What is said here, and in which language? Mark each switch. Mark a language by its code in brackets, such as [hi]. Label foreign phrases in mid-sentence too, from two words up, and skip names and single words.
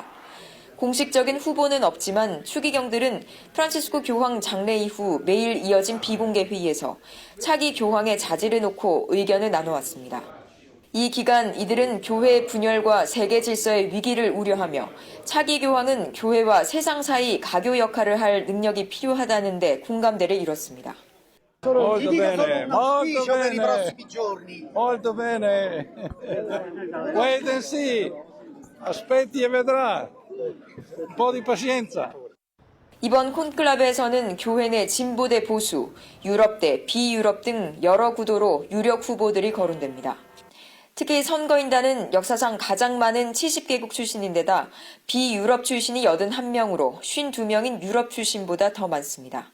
[ko] 공식적인 후보는 없지만 추기경들은 프란치스코 교황 장례 이후 매일 이어진 비공개 회의에서 차기 교황의 자질을 놓고 의견을 나눠왔습니다. 이 기간 이들은 교회의 분열과 세계 질서의 위기를 우려하며 차기 교황은 교회와 세상 사이 가교 역할을 할 능력이 필요하다는 데 공감대를 이뤘습니다. [it] Molto bene, molto bene, molto bene. [en] Wait and see. [it] Aspetti e vedrà. Un po' di pazienza. [ko] 이번 콘클라베에서는 교회 내 진보 대 보수, 유럽 대 비유럽 등 여러 구도로 유력 후보들이 거론됩니다. 특히 선거인단은 역사상 가장 많은 70개국 출신인데다 비유럽 출신이 81명으로 52명인 유럽 출신보다 더 많습니다.